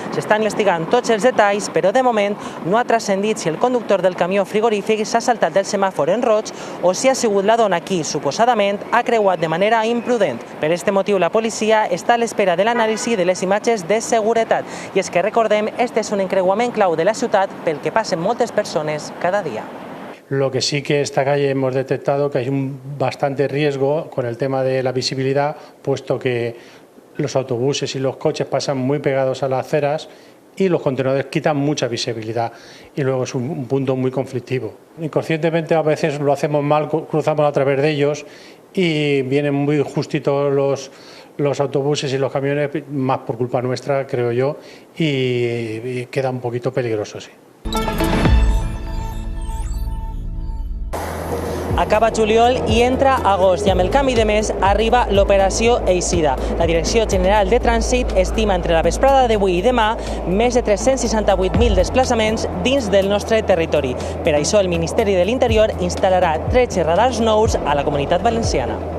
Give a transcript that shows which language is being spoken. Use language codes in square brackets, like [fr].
[ca] S'estan investigant tots els detalls, però de moment no ha transcendit si el conductor del camió frigorífic s'ha saltat del semàfor en roig o si ha sigut la dona qui suposadament ha creuat de manera imprudent. Per este motiu, la policia està a l'espera de l'anàlisi de les imatges de seguretat. I és que recordem, este és un encreuament clau de la ciutat pel que passen moltes persones cada dia. [es] Lo que sí que esta calle hemos detectado que hay un bastante riesgo con el tema de la visibilidad, puesto que los autobuses y los coches pasan muy pegados a las aceras y los contenedores quitan mucha visibilidad y luego es un punto muy conflictivo. Inconscientemente a veces lo hacemos mal, cruzamos a través de ellos y vienen muy justitos los autobuses y los camiones, más por culpa nuestra, creo yo, y queda un poquito peligroso, sí. [ca] Acaba juliol i entra agost i amb el canvi de mes arriba l'operació Eixida. La Direcció General de Trànsit estima entre la vesprada d'avui i demà més de 368.000 desplaçaments dins del nostre territori. Per això el Ministeri de l'Interior instal·larà 13 radars nous a la Comunitat Valenciana.